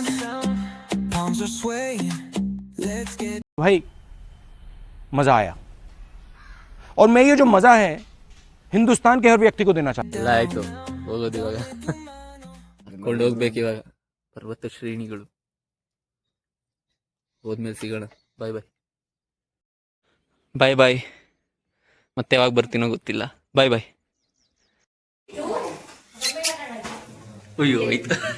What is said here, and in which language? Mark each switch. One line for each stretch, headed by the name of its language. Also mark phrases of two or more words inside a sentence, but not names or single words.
English: Palms are swaying. Let's get
Hindi: भाई मज़ा आया, और मैं ये जो मज़ा है हिंदुस्तान के हर व्यक्ति को देना चाहता
Kannada: ಎಲ್ಲ ಆಯ್ತು, ಹೋಗೋದು ಇವಾಗ. ಕೊಂಡು ಹೋಗ್ಬೇಕು ಇವಾಗ. ಪರ್ವತ ಶ್ರೇಣಿಗಳು. ಹೋದ್ಮೇಲೆ ಸಿಗೋಣ.
English: bye bye. bye bye.
Kannada: ಮತ್ತೆ ಯಾವಾಗ ಬರ್ತೀನೋ ಗೊತ್ತಿಲ್ಲ.
English: bye bye.
Kannada: ಅಯ್ಯೋ ಆಯ್ತು.